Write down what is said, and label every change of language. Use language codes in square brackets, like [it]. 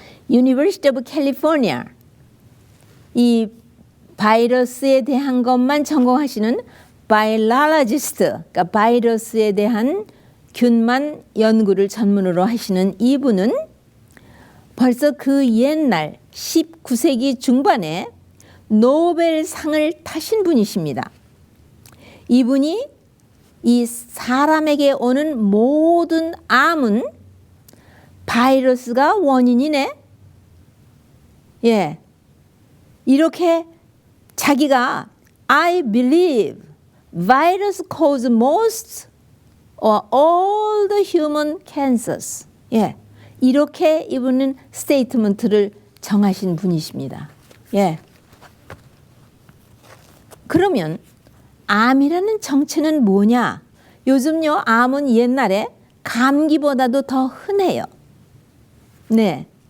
[ko] University of California, 이 바이러스에 대한 것만 전공하시는 바이올로지스트, 그러니까 바이러스에 대한 균만 연구를 전문으로 하시는 이분은 벌써 그 옛날 19세기 중반에 노벨상을 타신 분이십니다. 이분이 이 사람에게 오는 모든 암은 바이러스가 원인이네. 이렇게 자기가 [en] I believe virus cause most or all the human cancers. [ko] 이렇게 이분은 스테이트먼트를 정하신 분이십니다. 그러면 암이라는 정체는 뭐냐? 요즘요, 암은 옛날에 감기보다도 더 흔해요. 네.